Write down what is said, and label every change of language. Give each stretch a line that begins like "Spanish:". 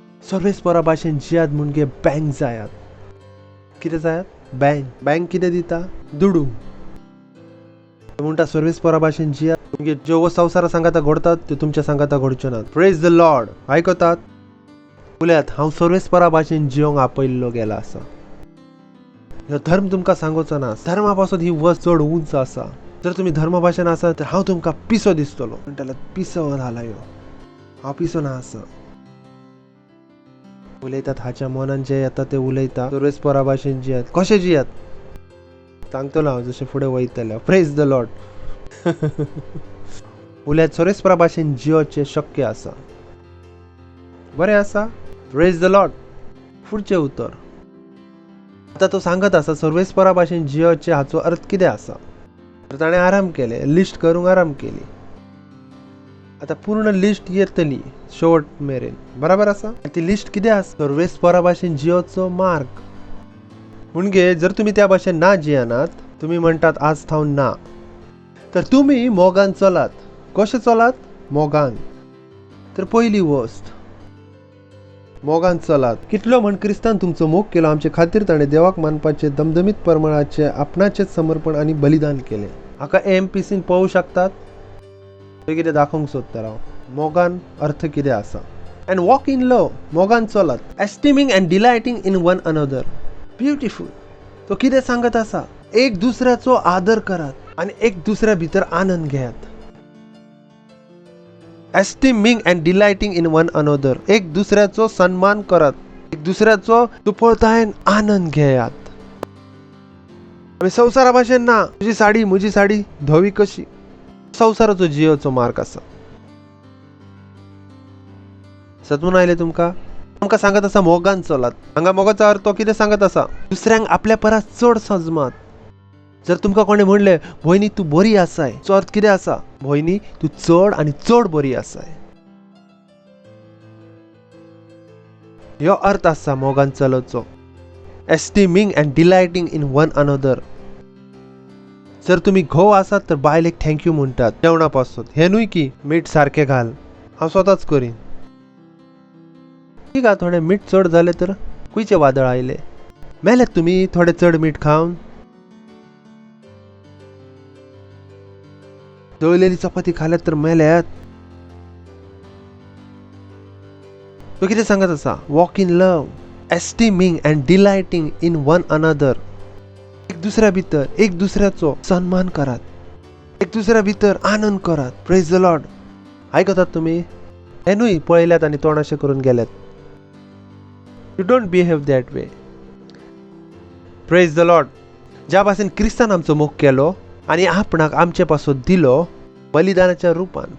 Goan Konkani: सर्वेस्परा भाशेन जियात म्हणजे बँक जायात. कितें जायात? बँक. बँक कितें दिता? दुडू. म्हणटा सर्वेस्परा भाशेन जियात म्हणजे ज्यो संवसारा सांगाता घडतात त्यो तुमच्या सांगाता घडच्यो नात.
English: Praise the Lord.
Goan Konkani: आयकतात? उलयात हांव सर्वेस्परा भाशेन जिवंक आपयल्लो गेला आसा. ह्यो धर्म तुमकां सांगोचो ना. धर्मा पासून ही वस्त चड उंच आसा. जर तुम्ही धर्म भाशेन आसा तर हांव तुमकां पिसो दिसतलो. म्हणटलो पिसो जाला ह्यो. हांव पिसो ना आसा. उलयतात हाच्या मनान जे येता ते उलयता. सर्वेस्परा भाशेन जियात. कशें जियात? सांगतलो हांव जशें फुडें वयतले.
English: Praise the Lord.
Goan Konkani: उलयात सर्वेस्परा भाशेन जियोचे शक्य आसा. बरें आसा?
English: Praise the Lord.
Goan Konkani: फुडचें उतर. आता तो सांगत आसा सर्वेस्परा भाशेन जियोचे हाचो अर्थ कितें आसा. तर ताणें आराम केले. लिस्ट करूंक आराम केली. आता पूर्ण लिस्ट येतली शेवट मेरेन. बरोबर आसा? ती लिस्ट कितें आसा? सर्वेस्परा भाशेन जियोचो मार्ग. म्हणजे जर तुम्ही त्या भाशेन ना जियेनात, तुम्ही म्हणटात आज थावन ना, तर तुम्ही मोगान चलात. कशें चलात? मोगान. तर पहिली वस्त मोगान चलात. कितलो म्हण क्रिस्तान तुमचो मोग केलो आमचे खातीर ताणें देवाक मानपाचे दमदमीत परमळाचे आपणाचेच समर्पण आनी बलिदान केले. हाका AMPCन पळोवंक शकतात. कितें दाखोवंक सोदता हांव. मोगान अर्थ कितें आसा?
English: and walk in love.
Goan Konkani: मोगान चलत.
English: Esteeming and delighting in one another.
Goan Konkani: Beautiful. तो कितें सांगत आसा? एक दुसऱ्याचो आदर करात आणि एक दुसऱ्या भितर आनंद घेयात.
English: Esteeming and delighting in one another.
Goan Konkani: एक दुसऱ्याचो सन्मान करात. एक दुसऱ्याचो तुपळतायेन आनंद घेयात. आमी संवसारा भाशेन ना म्हजी साडी धवी कशी. संवसाराचो जियोचो मार्ग आसा. सतून आयले तुमकां सांगत आसा मोगान चलात. हांगा मोगाचो अर्थ तो कितें सांगत आसा? दुसऱ्यांक आपल्या परस चड सजमात. जर तुमकां कोणें म्हणलें भयणी तूं बरी आसाय, तो अर्थ कितें आसा? भयणी तूं चड आनी चड बरी आसाय. ह्यो अर्थ आसा मोगान चलोवचो.
English: Esteeming and delighting in one another.
Goan Konkani: जर तुम्ही घोव आसात तर बायलेक थँक्यू म्हणटात जेवणा पासून. हे न्हय की मीठ सारकें घाल, हांव स्वताच करीन.
Marathi: ठीक आहे,
Goan Konkani: थोडे मीठ चड जाले तर खुंयचे वादळ आयले. मेलेत तुम्ही थोडे चड मीठ खावन. दळलेली चपाती खाल्यात तर मेल्यात. तो कितें सांगत आसा?
English: Walk in love, esteeming and delighting in one another.
Goan Konkani: एक दुसऱ्या भितर एक दुसऱ्याचो सन्मान करात. एक दुसऱ्या भितर आनंद करात.
English: Praise the Lord.
Goan Konkani: आयकतात तुम्ही? हे न्हय पळयल्यात आनी तोंडाशें करून गेल्यात.
English: You don't behave that way. Praise the Lord.
Goan Konkani: ज्या भाशेन क्रिस्तान आमचो मोग केलो आनी आपणाक आमचे पासून दिलो बलिदानाच्या रुपान.